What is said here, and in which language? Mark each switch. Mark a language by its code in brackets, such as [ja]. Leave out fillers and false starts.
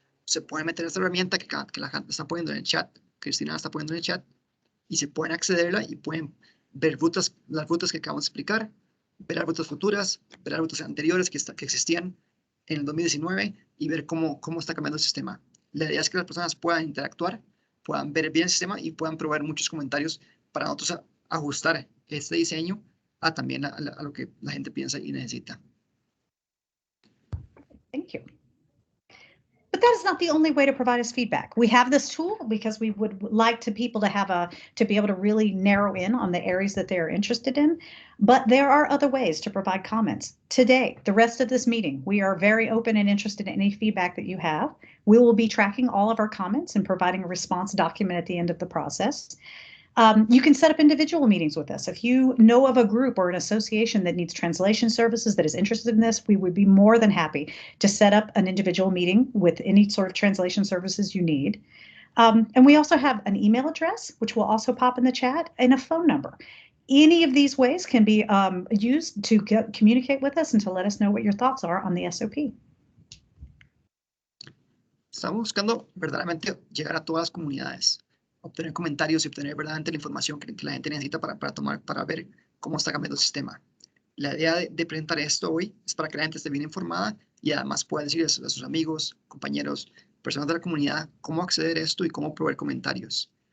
[es] Se pueden meter a esta herramienta que la gente está poniendo en el chat, Cristina está poniendo en el chat, y se pueden accederla y pueden ver las rutas que acabamos de explicar, ver las rutas futuras, ver las rutas anteriores que existían en el 2019 y ver cómo está cambiando el sistema. La idea es que las personas puedan interactuar, puedan ver bien el sistema y puedan proveer muchos comentarios para nosotros ajustar este diseño también a lo que la gente piensa y necesita. [en] Thank you. But that is not the only way to provide us feedback. We have this tool because we would like people to be able to really narrow in on the areas that they are interested in. But there are other ways to provide comments. Today, the rest of this meeting, we are very open and interested in any feedback that you have. We will be tracking all of our comments and providing a response document at the end of the process. You can set up individual meetings with us. If you know of a group or an association that needs translation services that is interested in this, we would be more than happy to set up an individual meeting with any sort of translation services you need. And we also have an email address, which will also pop in the chat, and a phone number. Any of these ways can be used to communicate with us and to let us know what your thoughts are on the SOP. [es] Estamos buscando verdaderamente llegar a todas las comunidades, obtener comentarios y obtener verdaderamente la información que la gente necesita para ver cómo está cambiando el sistema. La idea de presentar esto hoy es para que la gente esté bien informada y además pueda decir a sus amigos, compañeros, personas de la comunidad cómo acceder a esto y cómo proveer comentarios.